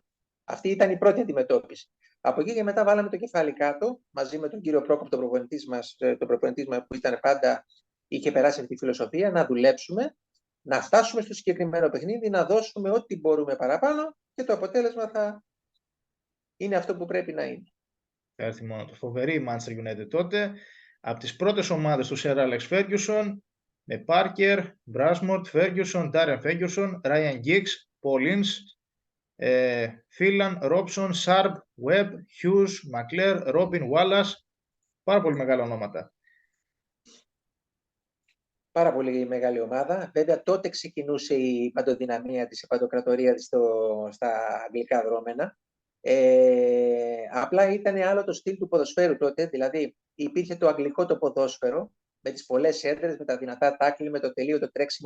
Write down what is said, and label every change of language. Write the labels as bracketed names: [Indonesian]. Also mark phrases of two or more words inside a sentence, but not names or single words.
[Greek] Αυτή ήταν η πρώτη αντιμετώπιση. Από εκεί και μετά βάλαμε το κεφάλι κάτω, μαζί με τον κύριο Πρόκοπ, τον προπονητή μας, που ήταν πάντα, είχε περάσει αυτή τη φιλοσοφία, να δουλέψουμε, να φτάσουμε στο συγκεκριμένο παιχνίδι, να δώσουμε ό,τι μπορούμε παραπάνω και το αποτέλεσμα θα είναι αυτό που πρέπει να είναι. Θα έρθει μόνο το. Φοβερή η Manchester United τότε, από τις πρώτες ομάδες του Sir Alex Ferguson, με Parker, Brasmort, Ferguson, Darren Ferguson, Ryan Giggs, Paul Ince, Phelan, Robson, Sharp, Webb, Hughes, McClare, Robin, Wallace. Πάρα πολύ μεγάλα ονόματα. Πάρα πολύ μεγάλη ομάδα. Βέβαια τότε ξεκινούσε η παντοδυναμία της, η παντοκρατορία της στα αγγλικά δρόμενα. Απλά ήταν άλλο το στυλ του ποδοσφαίρου τότε, δηλαδή υπήρχε το αγγλικό το ποδόσφαιρο με τις πολλές έδρες, με τα δυνατά τάκλι, με το τελείο, το τρέξιμο.